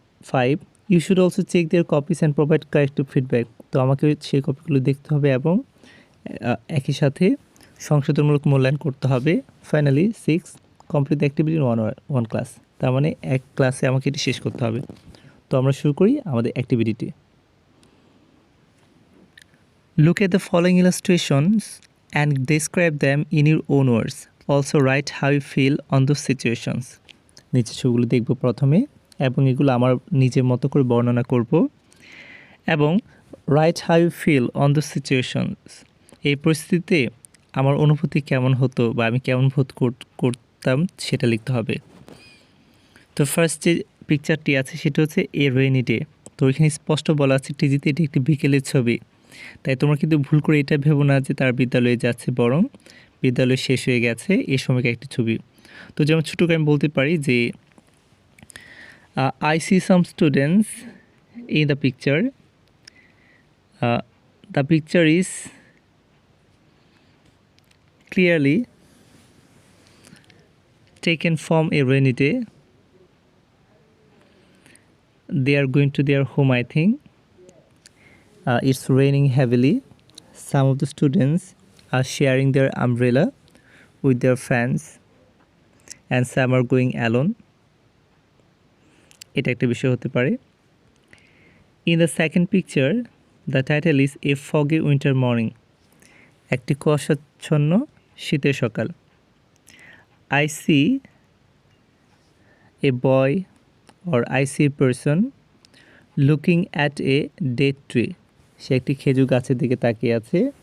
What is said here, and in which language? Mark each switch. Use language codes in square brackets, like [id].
[en] 5, you should also check their copies and provide corrective feedback. [bn] তো আমাকে সেই কপিগুলো দেখতে হবে এবং একই সাথে সংশোধনমূলক মূল্যায়ন করতে হবে। [en] Finally 6, complete the activity in one class. [bn] তার মানে এক ক্লাসে আমাকে এটি শেষ করতে হবে। তো আমরা শুরু করি আমাদের অ্যাক্টিভিটিটি। [en] Look at the following illustrations and describe them in your own words. Also write how you feel on those situations. [bn] নিচে ছবিগুলো দেখব প্রথমে এবং এগুলো আমার নিজের মতো করে বর্ণনা করব এবং [en] write how you feel on the situations, [bn] এই পরিস্থিতিতে আমার অনুভূতি কেমন হতো বা আমি কেমন বোধ করতাম সেটা লিখতে হবে। তো ফার্স্ট যে পিকচারটি আছে সেটা হচ্ছে [en] A rainy day. [bn] তো এখানে স্পষ্ট বলা আছে টিজিতে এটি একটি বিকেলের ছবি, তাই তোমরা কিন্তু ভুল করে এটা ভেবো না যে তার বিদ্যালয়ে যাচ্ছে, বরং বিদ্যালয় শেষ হয়ে গেছে এই সময়কার একটি ছবি। তো যেমন ছোটো করে আমি বলতে পারি যে [en] I see some students in the picture. The picture is clearly taken from a rainy day. They are going to their home, I think. It's raining heavily. Some of the students are sharing their umbrella with their friends and some are going alone. [bn] এটা একটা বিষয় হতে পারে। [en] in the second picture the title is a foggy winter morning, [bn] একটি কুয়াশাচ্ছন্ন শীতের সকাল। [en] I see a boy or I see a person looking at a dead tree, [bn] সে একটি খেজুর গাছের দিকে তাকিয়ে আছে।